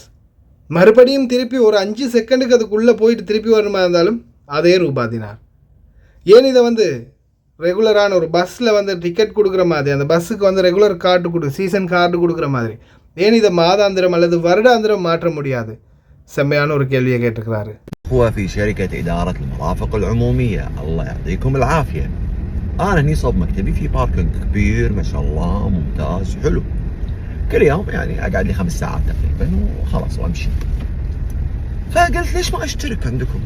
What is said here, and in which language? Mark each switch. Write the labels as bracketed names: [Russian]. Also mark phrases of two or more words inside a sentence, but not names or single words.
[Tamil] மறுபடியும் திருப்பி ஒரு 5 செகண்டுக்கு அதுக்குள்ளே போயிட்டு திருப்பி வரணுமா இருந்தாலும் அதே ரூபாய். ஏன் இதை ரெகுலரான ஒரு பஸ்ஸில் டிக்கெட் கொடுக்குற மாதிரி, அந்த பஸ்ஸுக்கு ரெகுலர் கார்டு சீசன் கார்டு கொடுக்குற மாதிரி ஏன் இதை மாதாந்திரம் அல்லது வருடாந்திரம் மாற்ற முடியாது? செம்மையான ஒரு கேள்வியை கேட்டுக்கிறாரு. [Arabic] هو في شركة إدارة المرافق العمومية، الله يعطيكم العافية. أنا هني صوب مكتبي في باركنج كبير ما شاء الله ممتاز حلو. كل يوم يعني أقعد لي 5 ساعات تقريبا وخلاص وأمشي. فقلت ليش ما أشترك عندكم؟